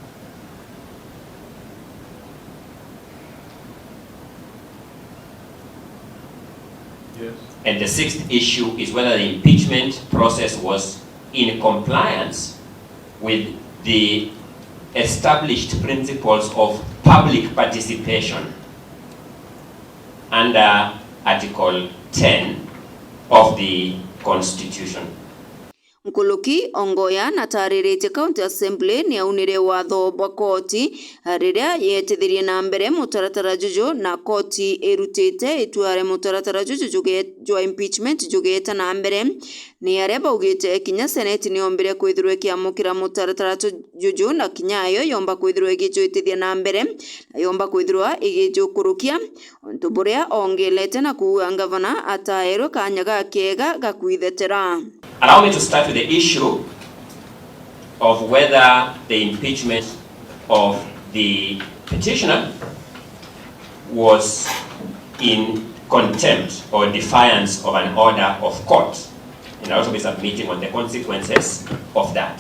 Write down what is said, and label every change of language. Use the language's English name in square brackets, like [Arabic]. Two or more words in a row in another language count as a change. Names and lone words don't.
[English] And the sixth issue is whether the impeachment process was in compliance with the established principles of public participation under Article 10 of the Constitution. [Meru] Nkuluki Ongoya natarĩrĩte County Assembly ni aunire watho bwa koti riria yetithirie na mbere mutaratara juju na koti irutite itware mutaratara juju jwa impeachment jugeta na mbere ni aria baugite kinya Senate ni ombire kwithirwe kiamukira mutaratara juju na kinyayo yomba kwithirwe igijuitithia na mbere na yomba kwithirwa igijukurukia untu buria ongelete na kuwa gavana ataero kanyaga kega gakwithetera. [English] Allow me to start with the issue of whether the impeachment of the petitioner was in contempt or defiance of an order of court, and I'll also be submitting on the consequences of that.